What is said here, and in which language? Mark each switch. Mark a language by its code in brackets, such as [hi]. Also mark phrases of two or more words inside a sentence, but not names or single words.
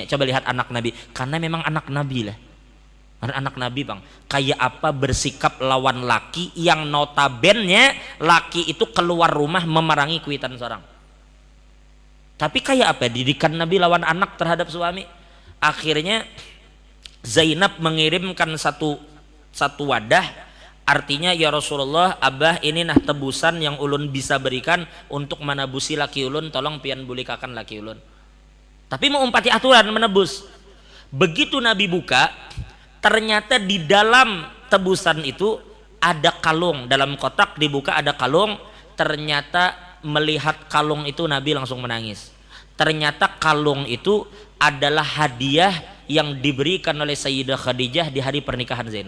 [bjn] Coba lihat anak Nabi, karena memang anak Nabi lah. Anak Nabi bang, kayak apa bersikap lawan laki yang notabennya laki itu keluar rumah memerangi kuitan seorang. Tapi kayak apa didikan Nabi lawan anak terhadap suami? Akhirnya Zainab mengirimkan satu wadah, artinya [ar] يا رسول الله, [bjn] abah ini nah tebusan yang ulun bisa berikan untuk menebusi laki ulun, tolong pian bulikakan laki ulun. Tapi mau umpati aturan menebus. [id] Begitu Nabi buka, ternyata di dalam tebusan itu ada kalung, dalam kotak dibuka ada kalung. Ternyata melihat kalung itu Nabi langsung menangis. Ternyata kalung itu adalah hadiah yang diberikan oleh Sayyidah Khadijah di hari pernikahan Zainab.